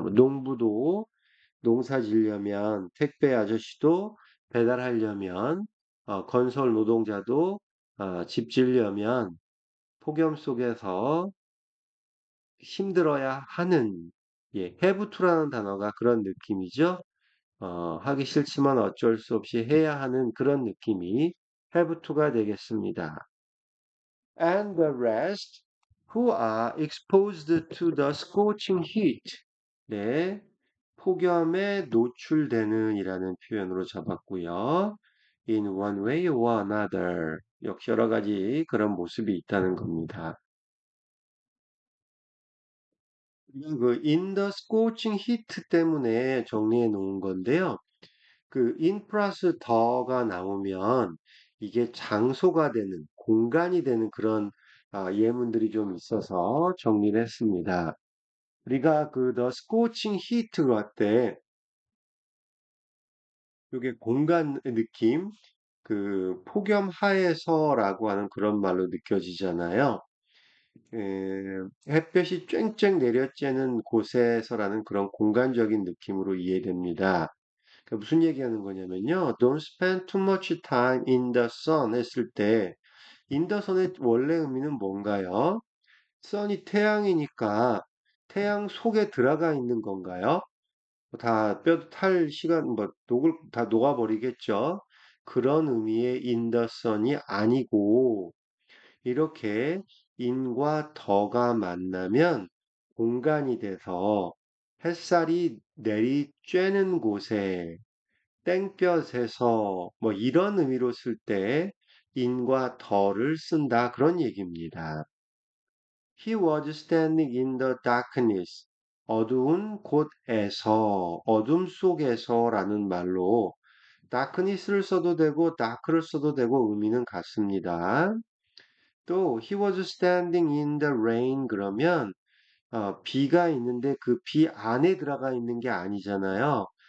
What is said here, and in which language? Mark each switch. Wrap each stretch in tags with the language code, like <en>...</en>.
<ko>뭐 농부도 농사 지려면, 택배 아저씨도 배달하려면, 건설 노동자도 집 지려면 폭염 속에서 힘들어야 하는, have to라는 단어가 그런 느낌이죠. 하기 싫지만 어쩔 수 없이 해야 하는 그런 느낌이 have to가 되겠습니다.</ko> <en>And the rest who are exposed to the scorching heat.</en> <ko>네, 폭염에 노출되는 이라는 표현으로 잡았고요.</ko> <en>In one way or another.</en> <ko>역시 여러 가지 그런 모습이 있다는 겁니다. 그</ko> <en>in the scorching heat</en> <ko>때문에 정리해 놓은 건데요. 그 in 플러스 더가 나오면 이게 장소가 되는, 공간이 되는 그런 예문들이 좀 있어서 정리를 했습니다. 우리가 그</ko> <en>The Scorching Heat</en> <ko>로 할 때, 이게 공간 느낌, 그 폭염 하에서라고 하는 그런 말로 느껴지잖아요. 햇볕이 쨍쨍 내려쬐는 곳에서라는 그런 공간적인 느낌으로 이해됩니다. 그러니까 무슨 얘기하는 거냐면요.</ko> <en>Don't spend too much time in the sun 했을 때, in the sun의</en> <ko>원래 의미는 뭔가요? sun이 태양이니까 태양 속에 들어가 있는 건가요? 다 뼈도 탈 시간, 뭐, 녹을 다 녹아버리겠죠? 그런 의미의 in the sun이 아니고, 이렇게 인과 더가 만나면 공간이 돼서 햇살이 내리쬐는 곳에 땡볕에서 뭐 이런 의미로 쓸 때 인과 더를 쓴다 그런 얘기입니다.</ko> <en>He was standing in the darkness.</en> <ko>어두운 곳에서, 어둠 속에서라는 말로 darkness를 써도 되고 dark를 써도 되고 의미는 같습니다. 또</ko> <en>he was standing in the rain</en> <ko>그러면 비가 있는데 그 비 안에 들어가 있는 게 아니잖아요.</ko>